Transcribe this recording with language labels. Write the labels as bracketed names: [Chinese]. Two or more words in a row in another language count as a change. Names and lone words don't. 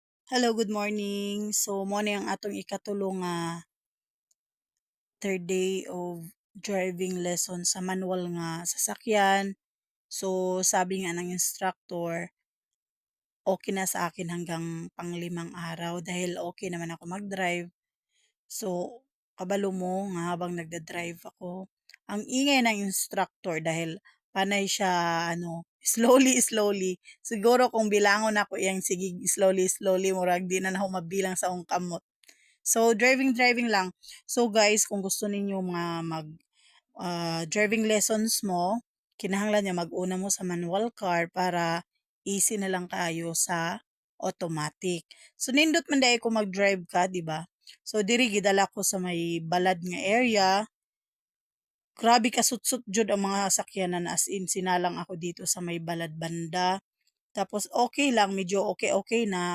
[English] Hello, good morning. So, [Cebuano] mo ni ang atong ikatulo nga [English] third day of driving lesson [Cebuano] sa manual nga sasakyan. [Filipino] So, sabi nga ng instructor, okay na sa akin hanggang panglimang araw dahil okay naman ako mag-drive. [Cebuano] So, kabalo mo nga [Filipino] habang nagda-drive ako, ang ingay ng instructor dahil panay siya slowly. [Cebuano] Siguro kung bilangon ako iyang [English] sige slowly, [Cebuano] murag di na ako mabilang sa akong kamot. [Filipino] So, driving lang. [Cebuano] So, guys, kung gusto ninyo mga [English] driving lessons [Cebuano] mo, kinahanglan niya mag-una mo sa [English] manual car [Cebuano] para [Filipino] easy na lang kayo sa automatic. [Cebuano] So, nindot man [Filipino] dahil kung mag-drive ka, di ba? So, [Cebuano] diri gidala ko sa may balad nga area. Grabe ka sutsut jud ang mga sakyanan as in sinalang ako [Filipino] dito sa may balad banda. Tapos okay lang, medyo okay na